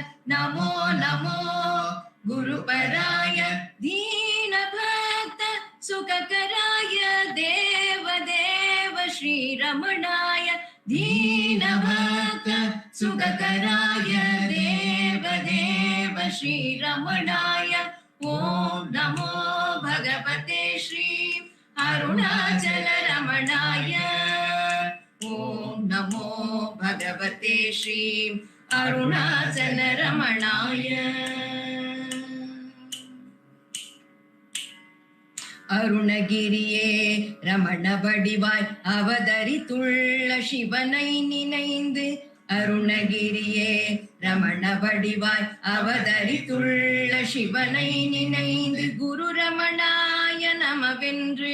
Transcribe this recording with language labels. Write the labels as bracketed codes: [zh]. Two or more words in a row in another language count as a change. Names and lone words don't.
[sa] नमो नमो गुरुपराय दीन भक्त सुखकराय देव देव श्री रमणाय दीन भक्त सुखकराय देव देव श्री रमणाय ॐ नमो भगवते श्री अरुणाचल रमणाय. ॐ नमो भगवते श्री अरुणाचल रमणाय. [ta] அருணகிரியே ரமண வடிவாய் அவதரித்துள்ள சிவனை நினைந்து அருணகிரியே ரமண வடிவாய் அவதரித்துள்ள சிவனை நினைந்து [sa] गुरु रमणाय [ta] நமவென்று